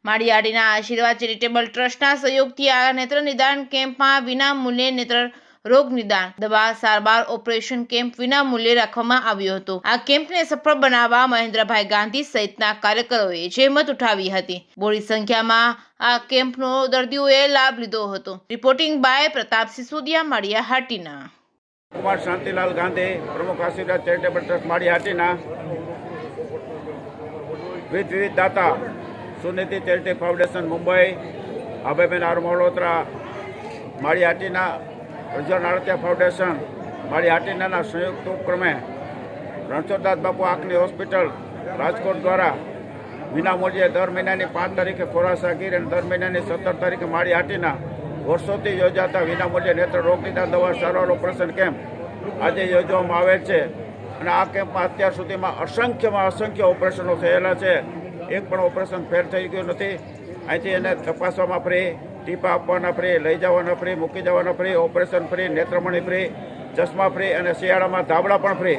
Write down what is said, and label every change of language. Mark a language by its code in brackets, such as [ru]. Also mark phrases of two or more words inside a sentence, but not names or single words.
[gu] માળિયાડીના આશીર્વાદ ચેરિટેબલ ટ્રસ્ટના સહયોગથી આ નેત્ર નિદાન કેમ્પમાં વિનામૂલ્યે નેત્ર રોગ નિદાન, દવા, સારવાર, [en] operation camp [gu] વિનામૂલ્યે રાખવામાં આવ્યો હતો। આ કેમ્પને સફળ બનાવવા મહેન્દ્રભાઈ ગાંધી સહિતના કાર્યકરોએ જહેમત ઉઠાવી હતી। બોડી સંખ્યામાં આ કેમ્પનો દર્દીઓએ લાભ લીધો હતો। [en] reporting by [gu] પ્રતાપ સિસોદિયા, માળિયાહાટીના। કુમાર શાંતિલાલ ગાંધી, પ્રમુખ આશીર્વાદ ચેરિટેબલ ટ્રસ્ટ માડીહાટીના વિવિધ દાતા સુનીતિ ચેરિટેબલ ફાઉન્ડેશન મુંબઈ, અભયબેન આર મલ્હોત્રા માડીહાટીના, રંજન આડતિયા ફાઉન્ડેશન માડીહાટીના સંયુક્ત ઉપક્રમે રણછોડદાસ બાપુ આંખની હોસ્પિટલ રાજકોટ દ્વારા વિનામૂલ્યે દર મહિનાની 5 તારીખે ખોરાસાગીર અને દર મહિનાની 17 તારીખે માડીહાટીના વર્ષોથી યોજાતા વિનામૂલ્યે નેત્ર રોગ નિદાન, દવા, સારવાર, [en] operation camp [gu] આજ યોજવામાં આવે છે। અને આ કેમ્પમાં અત્યાર સુધીમાં અસંખ્ય ઓપરેશનો થયેલા છે। એક પણ [en] operation fail [gu] થઈ ગયું નથી। અહીંથી એને તપાસવામાં ફ્રી, ટીપા આપવાના ફ્રી, લઈ જવાના ફ્રી, મૂકી જવાના ફ્રી, [en] operation free, [gu] નેત્રમણી ફ્રી, ચશ્મા ફ્રી અને શિયાળામાં ધાબળા પણ ફ્રી।